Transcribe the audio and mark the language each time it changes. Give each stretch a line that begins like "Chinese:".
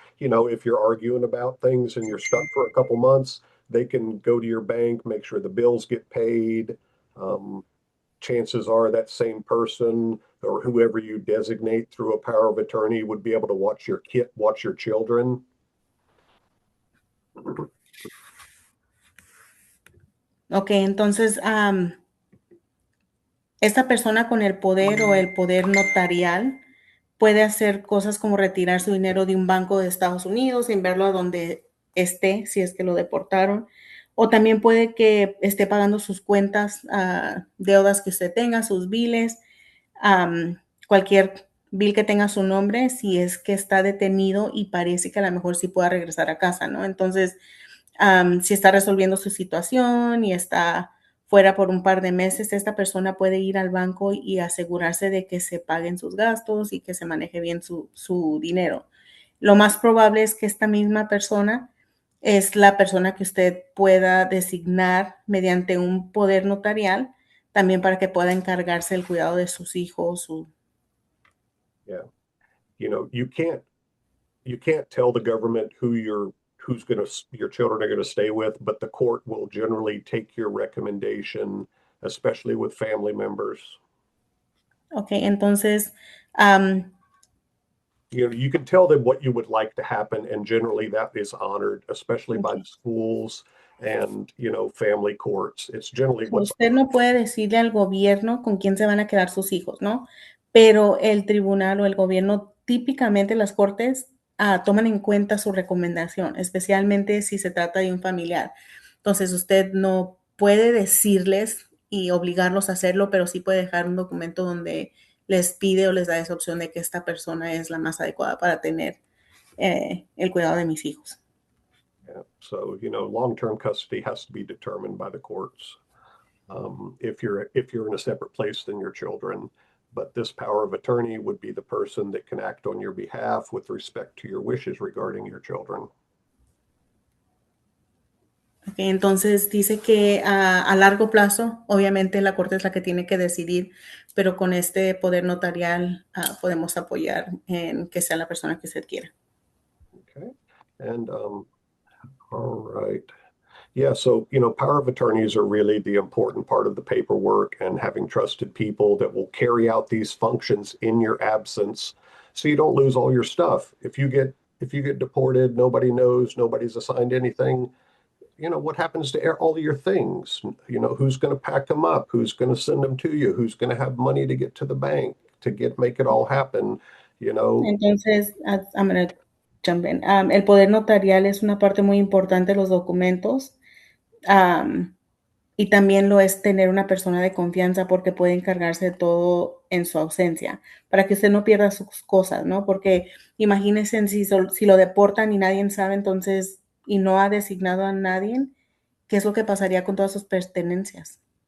English: You know, if you're arguing about things and you're stuck for a couple months, they can go to your bank, make sure the bills get paid. Chances are that same person or whoever you designate through a power of attorney would be able to watch your children.
Spanish: Ok, entonces esta persona con el poder o el poder notarial puede hacer cosas como retirar su dinero de un banco de Estados Unidos, enviarlo a donde esté, si es que lo deportaron, o también puede que esté pagando sus cuentas, deudas que usted tenga, sus biles, cualquier bill que tenga su nombre, si es que está detenido y parece que a lo mejor sí pueda regresar a casa, ¿no? Entonces, si está resolviendo su situación y está fuera por un par de meses, esta persona puede ir al banco y asegurarse de que se paguen sus gastos y que se maneje bien su dinero. Lo más probable es que esta misma persona es la persona que usted pueda designar mediante un poder notarial, también para que pueda encargarse del cuidado de sus hijos.
English: Yeah. You know, you can't tell the government your children are going to stay with, but the court will generally take your recommendation, especially with family members.
Spanish: Ok, entonces,
English: You know, you can tell them what you would like to happen, and generally that is honored, especially by the schools and, you know, family courts. It's generally what's
Spanish: usted no puede decirle al gobierno con quién se van a quedar sus hijos, ¿no? Pero el tribunal o el gobierno, típicamente las cortes, toman en cuenta su recomendación, especialmente si se trata de un familiar. Entonces, usted no puede decirles y obligarlos a hacerlo, pero sí puede dejar un documento donde les pide o les da esa opción de que esta persona es la más adecuada para tener el cuidado de mis hijos.
English: Yeah. So, you know, long-term custody has to be determined by the courts. If you're in a separate place than your children, but this power of attorney would be the person that can act on your behalf with respect to your wishes regarding your children.
Spanish: Okay, entonces dice que a largo plazo, obviamente la corte es la que tiene que decidir, pero con este poder notarial podemos apoyar en que sea la persona que usted quiera.
English: Okay. And all right. Yeah, so, you know, power of attorneys are really the important part of the paperwork, and having trusted people that will carry out these functions in your absence so you don't lose all your stuff. If you get deported, nobody knows, nobody's assigned anything, you know, what happens to all of your things? You know, who's going to pack them up? Who's going to send them to you? Who's going to have money to get to the bank to make it all happen? You know,
Spanish: Entonces,
English: I'm going to jump in.
Spanish: El poder notarial es una parte muy importante de los documentos. Y también lo es tener una persona de confianza porque puede encargarse de todo en su ausencia, para que usted no pierda sus cosas, ¿no? Porque imagínense si lo deportan y nadie sabe, entonces, y no ha designado a nadie, ¿qué es lo que pasaría con todas sus pertenencias?